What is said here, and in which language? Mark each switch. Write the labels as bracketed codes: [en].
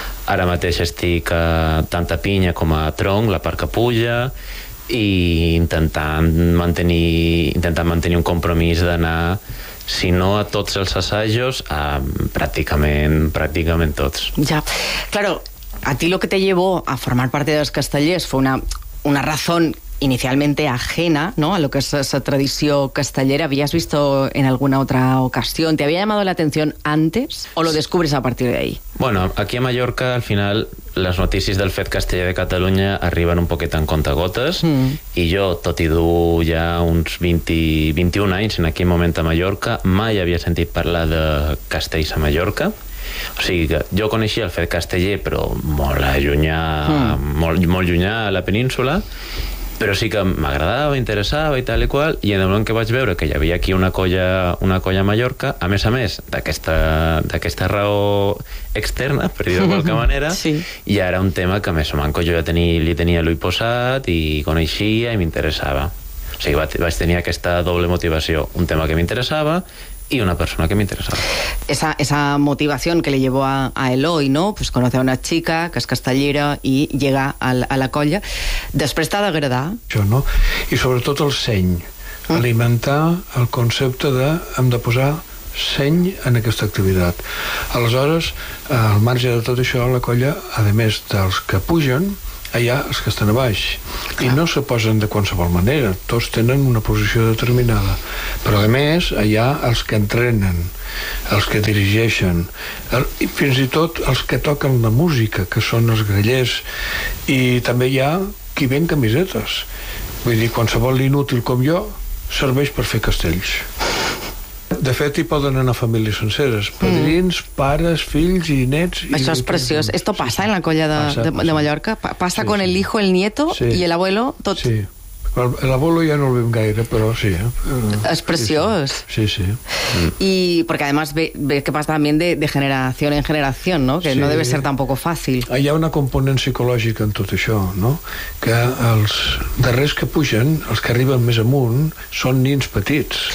[ca] Ara mateix estic tant a pinya com a tronc, la part que puja, i intentant mantenir un compromís d'anar, si no a tots els assajos, a pràcticament tots. Ja, claro. [es] A ti lo que te llevó a formar parte de los castellers fue una razón inicialmente ajena, ¿no?, a lo que es esa tradición castellera. ¿Habías visto en alguna otra ocasión? ¿Te había llamado la atención antes o lo descubres a partir de ahí? [ca] Bueno, aquí a Mallorca, al final, les notícies del fet casteller de Catalunya arriben un poquet en contagotes i jo, tot i dur ja uns 21 anys en aquell moment a Mallorca, mai havia sentit parlar de castells a Mallorca. O sigui, jo coneixia el fet casteller, però molt allunyà, molt llunyà a la península, però sí que m'agradava, interessava i tal i qual, i en el moment que vaig veure que hi havia aquí una colla a Mallorca, a més d'aquesta raó externa, per dir-ho de qualque manera, sí. Ja era un tema que més o manco jo ja li tenia l'ull posat i coneixia i m'interessava. O sigui, vaig tenir aquesta doble motivació, un tema que m'interessava [es] y una persona que me interesaba. Esa motivación que le llevó a Eloy, ¿no? Pues conoce a una chica que es castellera y llega a la colla. [ca] Després t'ha d'agradar. Això, no? I sobretot el seny. Alimentar el concepte de hem de posar seny en aquesta activitat. Aleshores, al marge de tot això, la colla, a més dels que pugen, hi ha els que estan a baix. Clar. I no se posen de qualsevol manera, tots tenen una posició determinada, però a més hi ha els que entrenen, els que dirigeixen, i fins i tot els que toquen la música, que són els grallers, i també hi ha qui ven camisetes. Vull dir, qualsevol inútil com jo serveix per fer castells. De fet, hi poden anar famílies senceres, padrins, pares, fills i nets. Això és preciós. [es] Esto pasa en la colla de Mallorca. Pasa sí, con el hijo, el nieto y el abuelo, tot. Sí. [ca] L'abuelo ja no el veiem gaire, però sí. És preciós. Sí, sí. I perquè, además, ve que passa també de generació en generació, no? Que sí. [es] No debe ser [ca] tampoc fàcil. Hi ha una component psicològica en tot això, no? Que els darrers que pugen, els que arriben més amunt, són nins petits.